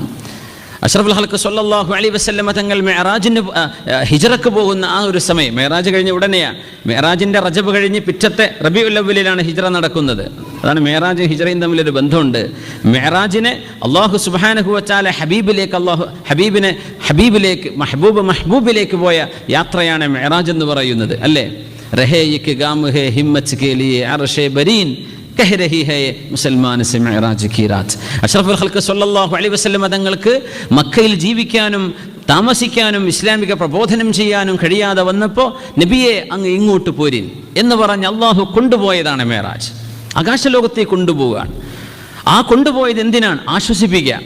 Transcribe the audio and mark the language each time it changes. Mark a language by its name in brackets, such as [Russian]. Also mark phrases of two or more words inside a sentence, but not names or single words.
[Arabic] أشرف الخلق صلى الله عليه وسلم [Malayalam] തങ്ങൾ മിഅ്റാജിന് ഹിജ്റക്ക് പോകുന്ന ആ ഒരു സമയം, മിഅ്റാജ് കഴിഞ്ഞ ഉടനെയാണ്. മിഅ്റാജിൻ്റെ റജബ് കഴിഞ്ഞ് പിറ്റത്തെ റബീഉൽ അവ്വലിലാണ് ഹിജ്റ നടക്കുന്നത്. അതാണ് മിഅ്റാജും ഹിജ്റയും തമ്മിലൊരു ബന്ധമുണ്ട്. മിഅ്റാജിനെ [Arabic] الله سبحانه وتعالى [Malayalam] ഹബീബിലേക്ക് മഹ്ബൂബിലേക്ക് പോയ യാത്രയാണ് മിഅ്റാജ് എന്ന് പറയുന്നത്, അല്ലേ? [Urdu] رہے یہ کے گام ہے ہمت کے لیے عرش بریں کہہ رہی ہے مسلمان سے معراج کی رات. [Arabic] أشرف الخلق صلى الله عليه وسلم [Malayalam] തങ്ങൾക്ക് മക്കയിൽ ജീവിക്കാനും താമസിക്കാനും ഇസ്ലാമിക പ്രബോധനം ചെയ്യാനും കഴിയാതെ വന്നപ്പോൾ നബിയെ അങ്ങ് ഇങ്ങോട്ട് പോരിൻ എന്ന് പറഞ്ഞ് അള്ളാഹു കൊണ്ടുപോയതാണ് മിഅ്റാജ്. ആകാശലോകത്തേക്ക് കൊണ്ടുപോവുകയാണ്. ആ കൊണ്ടുപോയത് എന്തിനാണ്? ആശ്വസിപ്പിക്കുക.